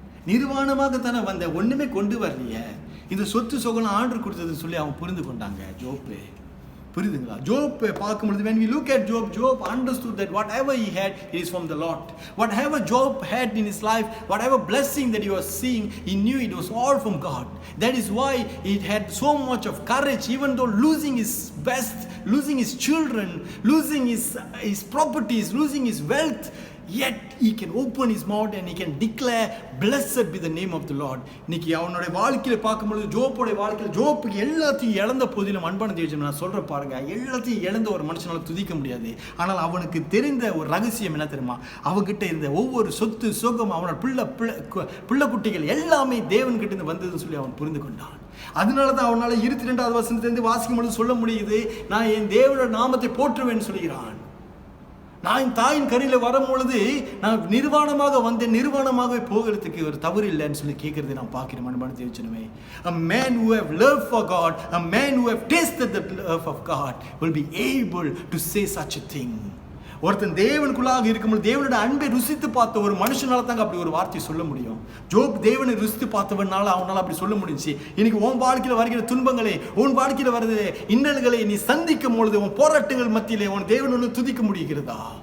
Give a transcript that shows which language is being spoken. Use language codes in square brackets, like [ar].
[ta] நிர்வாணமாக தானே வந்த, ஒண்ணுமே கொண்டு வரலையே, இந்த சொத்து சொகலாம் ஆர்டர் கொடுத்ததுன்னு சொல்லி அவன் புரிந்து கொண்டாங்க ஜோப்பு. புரியுதுங்களா? ஜோப் பார்க்கும்பொழுது [en] when we look at Job understood that whatever he had, it is from the Lord. Whatever Job had in his life, whatever blessing that he was seeing, he knew it was all from God. That is why he had so much of courage, even though losing his best, losing his children, losing his properties, losing his wealth, yet he can open his mouth and he can declare blessed be the name of the Lord. [ta] இன்னைக்கு அவனுடைய வாழ்க்கையில பார்க்கும்போது ஜோப்புடைய வாழ்க்கையில் ஜோப்புக்கு எல்லாத்தையும் இழந்த போதிலும் அன்பான தேவன் நான் சொல்ற பாருங்க, எல்லாத்தையும் இழந்த ஒரு மனுஷனால துதிக்க முடியாது. ஆனால் அவனுக்கு தெரிந்த ஒரு ரகசியம் என்ன தெரியுமா? அவன்கிட்ட இருந்த ஒவ்வொரு சொத்து சுகம் அவனோட பிள்ளை குட்டிகள் எல்லாமே தேவன் கிட்ட இருந்து வந்ததுன்னு சொல்லி அவன் புரிந்து கொண்டான். அதனாலதான் அவனால 22வது வசனத்திலிருந்து வாசிக்கும் பொழுது சொல்ல முடியுது, நான் என் தேவனோட நாமத்தை போற்றுவேன்னு சொல்கிறான். நான் என் தாயின் கரையில வரும் பொழுது நான் நிர்வாணமாக வந்தேன், நிர்வாணமாகவே போகிறதுக்கு ஒரு தவறு இல்லைன்னு சொல்லி கேட்கறதை நான் பார்க்கிறேன். அன்பான தேவஜனமே, [en] a man who have loved for God, a man who have tasted the love of God will be able to say such a thing. [ta] ஒருத்தன் தேவனுக்குள்ளாக இருக்கும்போது தேவனோட அன்பை ருசித்து பார்த்த ஒரு மனுஷனால தாங்க அப்படி ஒரு வார்த்தை சொல்ல முடியும். ஜோப் தேவனை ருசித்து பார்த்தவனால அவனால அப்படி சொல்ல முடிஞ்சு. இன்னைக்கு உன் வாழ்க்கையில் வருகிற துன்பங்களே, உன் வாழ்க்கையில் வருகிற இன்னல்களை நீ சந்திக்கும் பொழுது உன் போராட்டங்கள் மத்தியிலே உன் தேவனோடு துதிக்க முடிகிறதா?